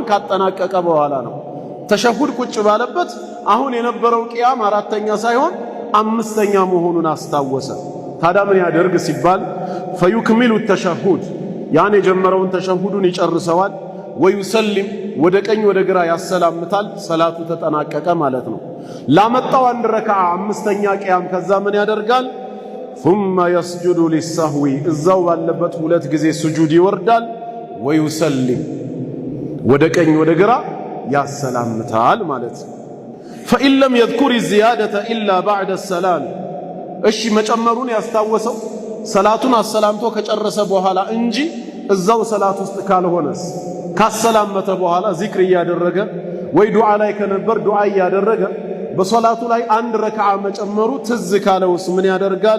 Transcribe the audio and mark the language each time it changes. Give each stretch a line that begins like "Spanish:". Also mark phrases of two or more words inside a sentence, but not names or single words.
Amharic: ካጠናቀቀ በኋላ ነው። ተሸሁድ ቁጭ ባለበት አሁን የነበረው ቅያም አራተኛ ሳይሆን አምስተኛ መሆኑን አስታወሰ። ታዲያ ምን ያደርግ ሲባል
Arabic: فيكمل التشهد፣
Amharic: ያን የጀመረውን ተሸሁዱን ይጨርሰዋል። ወዩሰሊም፣ ወደ ቀኝ ወደ ግራ ያሰላምታል። ሰላቱ ተጠናቀቀ ማለት ነው። ላመጣው አንድ ረክዓ አምስተኛ ቅያም ከዛ ምን ያደርጋል?
Arabic: ثم يسجد للسهو፣
Amharic: እዛው ባለበት ሁለት ጊዜ ስጁድ ይወርዳል። ወዩሰሊም፣ ወደ ቀኝ ወደ ግራ ያሰላምታል ማለት ነው።
Arabic: فإن لم يذكر الزيادة إلا بعد السلام،
Amharic: እሺ መጨመሩን ያስታወሰው ሰላቱን አሰላምቶ ከጨረሰ በኋላ እንጂ እዛው ሰላት ውስጥ ካልሆነስ ካሰላመተ በኋላ ዚክር እያደረገ ወይ ዱዓ ላይ ከነበር ዱዓ እያደረገ በሶላቱ ላይ አንድ ረክዓ መጨመሩ ትዝ ካለውስ ምን ያደርጋል?